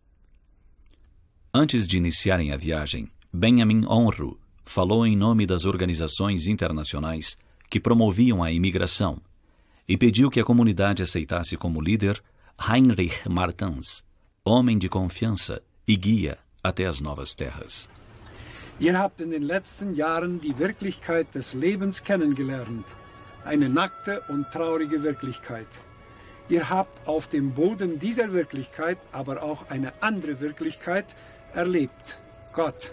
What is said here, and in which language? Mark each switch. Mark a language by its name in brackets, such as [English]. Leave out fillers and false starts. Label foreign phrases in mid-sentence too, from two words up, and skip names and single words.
[Portuguese] Antes de iniciarem a viagem, Benjamin Onru falou em nome das organizações internacionais que promoviam a imigração e pediu que a comunidade aceitasse como líder Heinrich Martens, homem de confiança e guia até as novas terras. [German] Ihr habt in den letzten Jahren die Wirklichkeit des Lebens kennengelernt, eine nackte und traurige Wirklichkeit. Ihr habt auf dem Boden dieser Wirklichkeit aber auch eine andere Wirklichkeit erlebt, Gott.